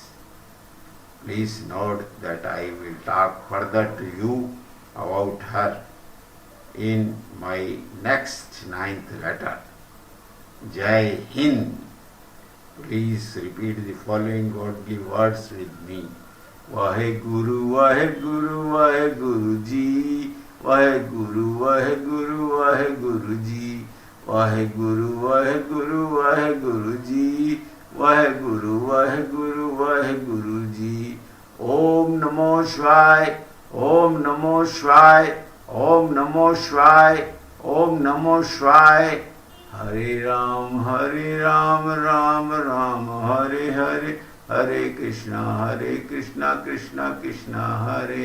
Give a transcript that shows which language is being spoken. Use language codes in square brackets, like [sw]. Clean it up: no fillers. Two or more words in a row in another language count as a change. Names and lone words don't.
[en] Please note that I will talk further to you about her in my next 9th letter. [hi] जय हिन्द. [en] Please repeat the following godly words with me. [pa] ਵਾਹਿਗੁਰੂ, ਵਾਹਿਗੁਰੂ, ਵਾਹਿਗੁਰੂ ਜੀ. ਵਾਹਿਗੁਰੂ, ਵਾਹਿਗੁਰੂ, ਵਾਹਿਗੁਰੂ ਜੀ. ਵਾਹਿਗੁਰੂ, ਵਾਹਿਗੁਰੂ, ਵਾਹਿਗੁਰੂ ਜੀ. ਵਾਹਿਗੁਰੂ, ਵਾਹਿਗੁਰੂ, ਵਾਹਿਗੁਰੂ ਜੀ. [sa] ॐ नमो शिवाय, ॐ नमो शिवाय, ॐ नमो शिवाय, ॐ नमो शिवाय. हरे राम, राम राम, हरे हरे, हरे कृष्ण, कृष्ण कृष्ण, हरे